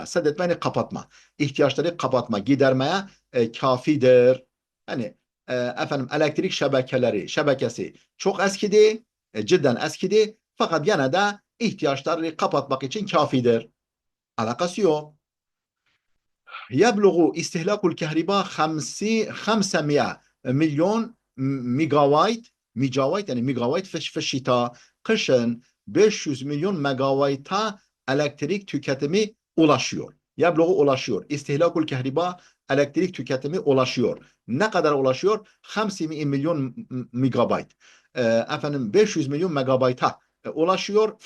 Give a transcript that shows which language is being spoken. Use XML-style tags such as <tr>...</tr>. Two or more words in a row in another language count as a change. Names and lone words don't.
<tr>Seddetme yani kapatma. İhtiyaçları kapatma, gidermeye kafidir. Hani elektrik şebekesi çok eskidi. Cidden eskidi. Fakat gene de ihtiyaçları kapatmak için kafidir. Alakası yok.</tr> <ar>يبلغ استهلاك الكهرباء</ar> <tr>500 milyon megawayt yani megawayt</tr> <ar>في الشتاء.</ar> <tr>Kışın 500 milyon megawayta elektrik tüketimi ulaşıyor. Yabluğu ulaşıyor.</tr> <ar>استهلاك الكهرباء,</ar> <tr>elektrik tüketimi ulaşıyor. Ne kadar ulaşıyor? 500 milyon megabayt. 500 milyon megabayta ulaşıyor.</tr>